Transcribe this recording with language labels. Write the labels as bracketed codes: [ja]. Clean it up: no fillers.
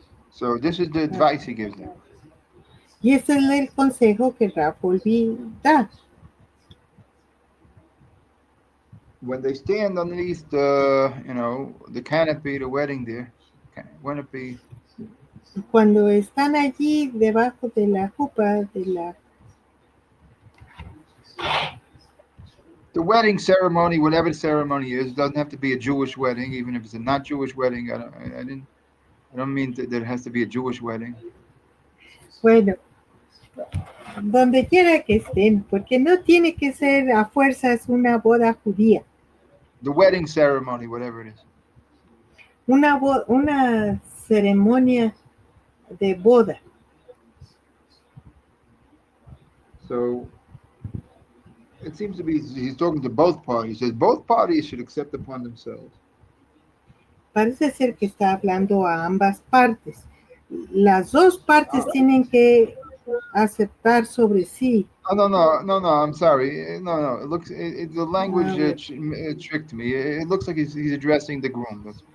[en] So this is the advice he gives them. [es] Y ese es el consejo que Rav Wolbe da. [en] When they stand underneath the canopy, the wedding canopy. [es] Cuando están allí debajo de la jupa [en] The wedding ceremony, whatever the ceremony is, doesn't have to be a Jewish wedding, even if it's a not Jewish wedding. I don't mean that it has to be a Jewish wedding. [es] Bueno, donde quiera que estén, porque no tiene que ser a fuerzas una boda judía. [en] The wedding ceremony, whatever it is. [es] Una ceremonia de boda. [en] So it seems to be he's talking to both parties. He says both parties should accept upon themselves. [es] Parece ser que está hablando a ambas partes. Las dos partes tienen que aceptar sobre sí. [en] Oh, no. I'm sorry. No. It looks the language tricked me. It looks like he's addressing the groom.